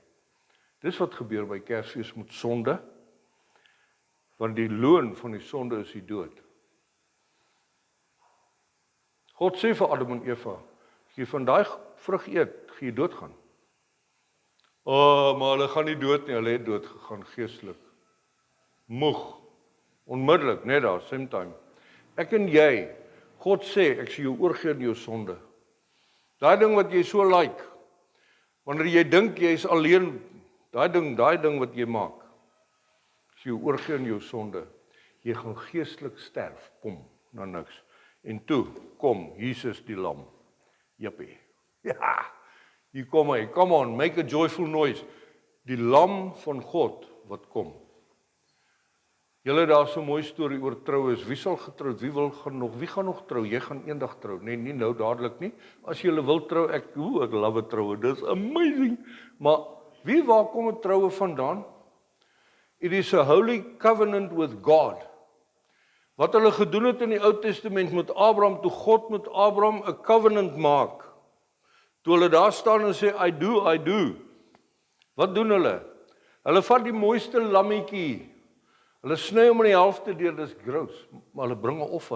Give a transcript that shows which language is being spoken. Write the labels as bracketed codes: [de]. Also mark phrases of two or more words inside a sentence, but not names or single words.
[af] Dis wat gebeur by Kersfees met sonde, want die loon van die sonde is die dood. God sê vir Adam en Eva, as jy van daai vrug eet, gaan jy doodgaan. Maar hulle gaan nie dood nie, hulle het dood gegaan geestelik. Moeg, onmiddellik, net daar, [en] same time. [af] Ek en jy, God sê, ek sê jou oorgee in jou sonde. Daai ding wat jy so like, wanneer jy dink jy is alleen, daai ding wat jy maak, as jy oorgee in jou sonde, jy gaan geestelik sterf, na niks. En toe, kom, Jesus die lam. Jippie. Ja, hier kom hy, [en] come on, make a joyful noise. [af] Die lam van God wat kom. Julle daar so 'n mooi storie oor troues. Wie sal getroud? Wie gaan nog trou? Jy gaan eendag trou. Nee, nie nou dadelik nie. As jy wil trou, ek love troue. Dis amazing. Maar waar kom 'n troue vandaan? [en] It is a holy covenant with God. [af] Wat hulle gedoen het in die Ou Testament met Abraham, toe God met Abraham 'n covenant maak. Toe hulle daar staan en sê, [en] I do. [af] Wat doen hulle? Hulle vat die mooiste lammetjie. Hulle sny hom in die helfte deur, dis gross, maar hulle bring 'n offer.